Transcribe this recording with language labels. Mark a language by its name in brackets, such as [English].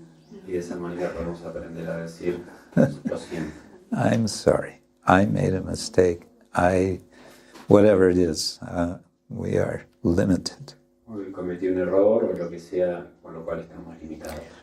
[Spanish] y de esa manera podemos aprender a decir, lo siento, [English] I'm sorry. I made a mistake. Whatever it is, we are limited. [Spanish] hoy cometí un error o lo que sea, por lo cual estamos limitados.